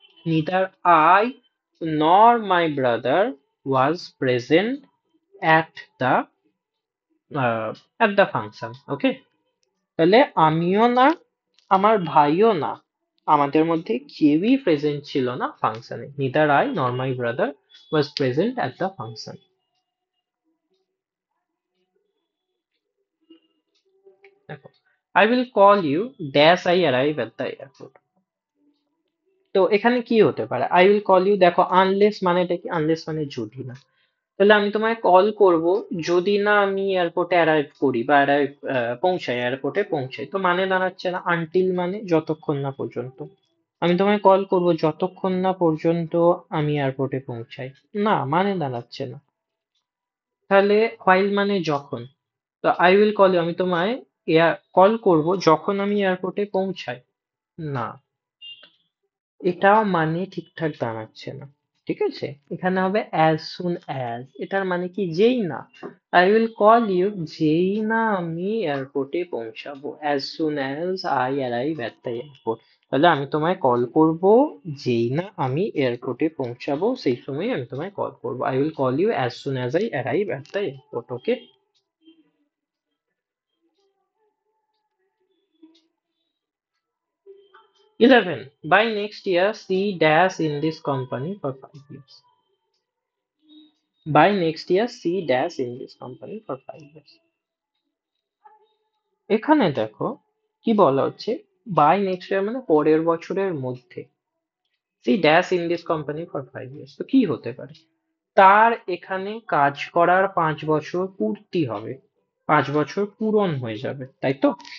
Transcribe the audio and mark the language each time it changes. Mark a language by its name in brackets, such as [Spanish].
[English] Neither I nor my brother was present at the at the function. Okay? [Bangla] তাহলে আমিও না, আমার ভাইও না, আমাদের মধ্যে কেউই প্রেজেন্ট ছিল না ফাংশনে। [English] Neither I nor my brother was present at the function. [Bangla] দেখো, [English] I will call you dash I arrive at the airport. [Bangla] তো এখানে কি হতে পারে? [English] I will call you, [Bangla] দেখো আনলেস মানেটা কি? আনলেস মানে যদি না। তাহলে আমি তোমায় কল করব যদি না আমি এয়ারপোর্টে অ্যারাইভ করি বা পৌঁছাই, এয়ারপোর্টে পৌঁছাই। তো মানে দাঁড়াচ্ছে না আনটিল মানে যতক্ষণ না পর্যন্ত। আমি তোমায় কল করব যতক্ষণ না পর্যন্ত আমি এয়ারপোর্টে পৌঁছাই। না, মানে দাঁড়াচ্ছে না। তাহলে হোয়াইল মানে যখন। তো [English] I will call you, [Bangla] আমি তোমায় কল করব যখন আমি এয়ারপোর্টে পৌঁছাই। না, এটাও মানে ঠিকঠাক দাঁড়াচ্ছে না। ঠিক আছে? এখানে হবে [English] as soon as, [Bangla] এটার মানে কি? যেই না। [English] I will call you [Bangla] যেই না আমি এয়ারপোর্টে পৌঁছাবো, [English] as soon as I arrive at the airport। [Bangla] তাহলে আমি তোমায় কল করব যেই না আমি এয়ারপোর্টে পৌঁছাবো, সেই সময় আমি তোমায় কল করব। [English] I will call you as soon as I arrive at the airport. Okay? 11, by next year see dash in this company for 5 years. By next year see dash in this company for 5 years. [Bangla] এখানে দেখো কি বলা হচ্ছে, [English] by next year [Bangla] মানে পরের বছরের মধ্যে। [English] see dash in this company for 5 years, [Bangla] তো কি হতে পারে? তার এখানে কাজ করার 5 বছর পূর্তি হবে, 5 বছর পূরণ হয়ে যাবে, তাই তো?